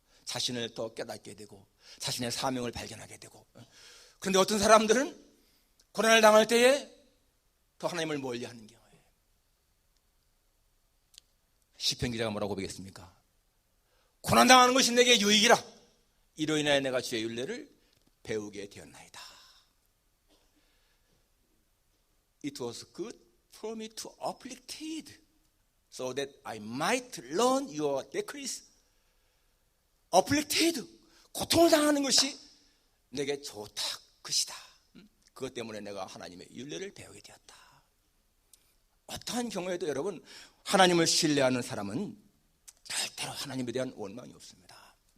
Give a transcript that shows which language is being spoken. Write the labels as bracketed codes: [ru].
[ko] 자신을 더 깨닫게 되고 자신의 사명을 발견하게 되고, 그런데 어떤 사람들은 고난을 당할 때에 더 하나님을 멀리하는 경우예요. 시편 기자가 뭐라고 보겠습니까? 고난당하는 것이 내게 유익이라, 이로 인하여 내가 주의 율례를 배우게 되었나이다. [en] It was good for me to afflicted so that I might learn your decrees. [ko] afflicted, 고통을 당하는 것이 내게 좋다, 것이다. 그것 때문에 내가 하나님의 율례를 배우게 되었다. 어떠한 경우에도 여러분, 하나님을 신뢰하는 사람은 절대로 하나님에 대한 원망이 없습니다.